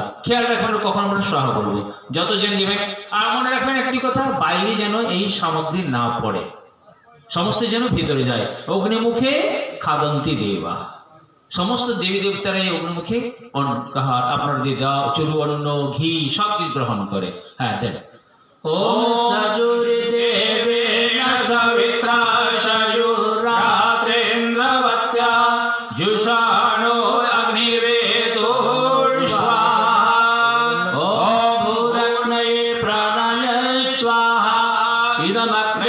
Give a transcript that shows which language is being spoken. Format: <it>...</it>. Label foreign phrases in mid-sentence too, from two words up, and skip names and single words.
<bn>খেয়াল রাখবেন কখন আমরা সোহা বলবো, যত জন দিবেন। আর মনে রাখবেন একটি কথা, বাইরে যেন এই সামগ্রী না পড়ে, সমস্ত যেন ভিতরে যায়।</bn> <sa>অগ্নিমুখে খাদন্তি দেবা,</sa> <bn>সমস্ত দেবী দেবতারা এই অগ্নিমুখে আপনার দিয়ে দেওয়া চরু অন্ন ঘি সব কিছু গ্রহণ করে। হ্যাঁ দেন।</bn> <sa>ওম সজুর্দেবেন সবিত্রা সজু রাত্রেন্দ্রবত্যা জুষানো অগ্নির্বেতো স্বাহা, ওম ভূরগ্নে প্রাণায় স্বাহা, ইদমগ্নে</sa>